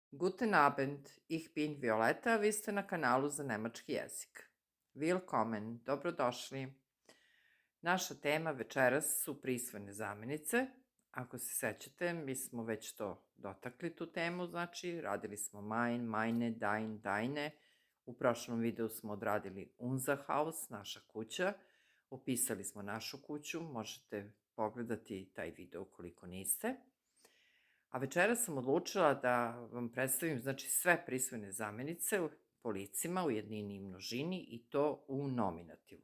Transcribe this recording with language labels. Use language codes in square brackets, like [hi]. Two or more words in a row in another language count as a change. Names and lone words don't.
[de] Guten Abend, ich bin Violeta, [sr] vi ste na kanalu za nemački jezik. Willkommen, dobrodošli. Naša tema večeras su prisvojne zamenice. Ako se sećate, mi smo već to dotakli tu temu, znači radili smo [de] mein, meine, dein, deine. [sr] U prošlom videu smo odradili [de] unser Haus, [sr] naša kuća. Opisali smo našu kuću, možete pogledati taj video ukoliko niste. A večeras sam odlučila da vam predstavim znači, sve prisvojne zamenice po licima u jednini i množini i to u nominativu.